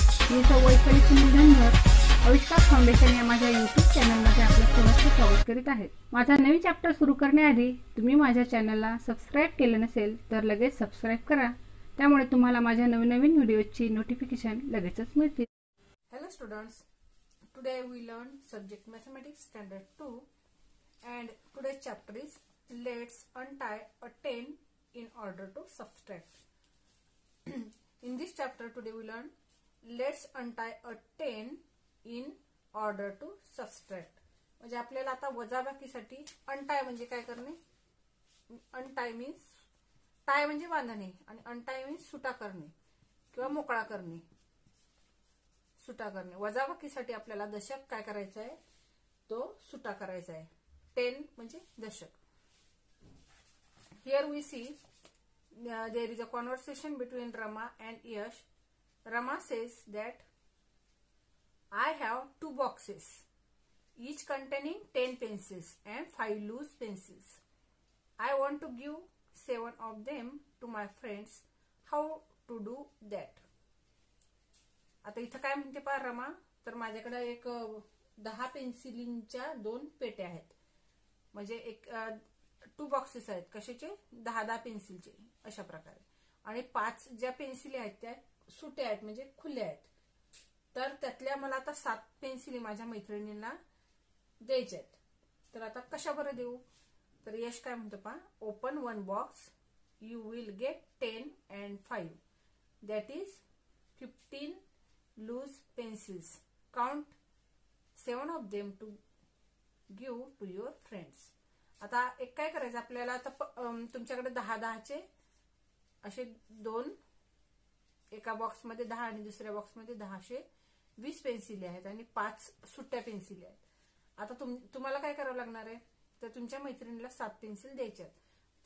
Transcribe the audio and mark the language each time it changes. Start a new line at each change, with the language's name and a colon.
Marathi: मी सौ वैशाली सुनील धनगर आविष्कार फाउंडेशन या माझ्या यूट्यूब चॅनलमध्ये आपलं सहर्ष स्वागत करीत आहे। माझा नवीन चॅप्टर सुरू करण्याआधी तुम्ही माझ्या चॅनलला सबस्क्राइब केले नसेल तर लगेच सबस्क्राइब करा, त्यामुळे तुम्हाला माझ्या नवीन व्हिडिओची नोटिफिकेशन लगेचच मिळतील।
English: Hello students, today we learn subject mathematics standard 2 and today's chapter is let's untie a 10 in order to subtract. In this chapter today we learn let's untie a 10 in order to subtract.
Marathi: म्हणजे आपल्याला आता वजाबाकीसाठी untie म्हणजे काय करणे?
English: untie means tie
Marathi: म्हणजे बांधणे आणि untie means सुटा करणे किंवा मोकळा करणे, सुटा करणे। वजाबाकीसाठी आपल्याला दशक काय करायचा आहे, तो सुटा करायचा आहे। 10 म्हणजे दशक।
English: Here we see there is a conversation between Rama and Yash. Rama says that I have 2 boxes, each containing 10 pencils and 5 loose pencils. I want to give 7 of them to my friends. How to do that?
Marathi: आता इथं काय म्हणते पहा रमा, तर माझ्याकडे एक 10 पेन्सिलींच्या 2 पेट्या आहेत, म्हणजे एक 2 बॉक्सेस आहेत, कशाचे 10 पेन्सिलचे अशा प्रकारे, आणि 5 ज्या पेन्सिली आहेत त्या सुट्या आहेत म्हणजे खुल्या आहेत। तर त्यातल्या मला आता 7 पेन्सिली माझ्या मैत्रिणींना द्यायच्या आहेत। तर आता कशा बरं देऊ? तर यश काय म्हणतो पहा,
English: Open 1 box, you will get 10 and 5, that is 15 loose pencils. Count 7 of them to give to your friends.
Marathi: आता एक काय करायचं आपल्याला, आता तुमच्याकडे 10चे असे 2, एका बॉक्स मध्ये 10 आणि दुसऱ्या बॉक्स मध्ये 10 असे 20 पेन्सिली आहेत आणि 5 सुट्ट्या पेन्सिली आहेत। आता तुम्हाला काय करावं लागणार आहे, तर तुमच्या मैत्रिणीला 7 पेन्सिल द्यायच्या आहेत।